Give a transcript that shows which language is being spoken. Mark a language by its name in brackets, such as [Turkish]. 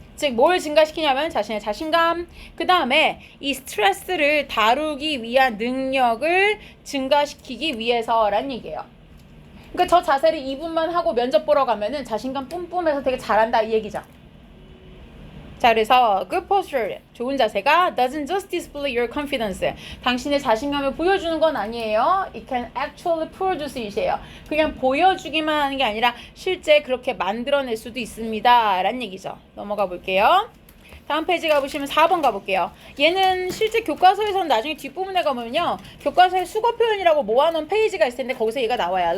[Korean] 즉 뭘 증가시키냐면 자신의 자신감, 그 다음에 이 스트레스를 다루기 위한 능력을 증가시키기 위해서란 얘기예요. 그러니까 저 자세를 2분만 하고 면접 보러 가면은 자신감 뿜뿜해서 되게 잘한다 이 얘기죠. 자, 그래서 [English] good posture, [Korean] 좋은 자세가 [English] doesn't just display your confidence. [Korean] 당신의 자신감을 보여주는 건 아니에요. [English] It can actually produce it이에요. [Korean] 그냥 보여주기만 하는 게 아니라 실제 그렇게 만들어낼 수도 있습니다. 라는 얘기죠. 넘어가 볼게요. 다음 페이지 가보시면 4번 가볼게요. 얘는 실제 교과서에서는 나중에 뒷부분에 가보면요. 교과서에 수거 표현이라고 모아놓은 페이지가 있을 텐데 거기서 얘가 나와요.